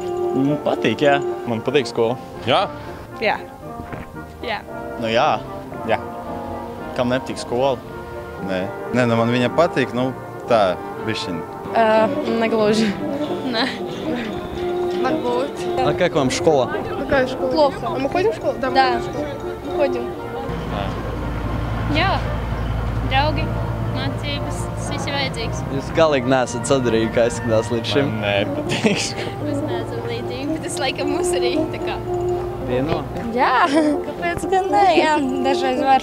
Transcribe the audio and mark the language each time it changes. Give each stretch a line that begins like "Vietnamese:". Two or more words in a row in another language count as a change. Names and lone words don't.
Latvian: Patīk, jā. Man patīk skola. Jā. Jā. Jā. Nu jā. Jā. Kam nepatīk skola? Nē, man viņa patīk, tā, bišķiņ. Negluži. Nē. Varbūt.
Russian: А как вам школа? Какая школа? Плохо. А мы ходим в школу? Да. Ходим.
Latvian: Jā. Draugi, mācības, tas viss ir vajadzīgs. Jūs galīgi neesat sadarīgi, kā izskatās līdz šim? Man nepatīk. Mēs neesam līdzīgi, bet tas laikam mūs arī tā kā. Vieno? Jā. Kāpēc gan nē? Jā, dažreiz var.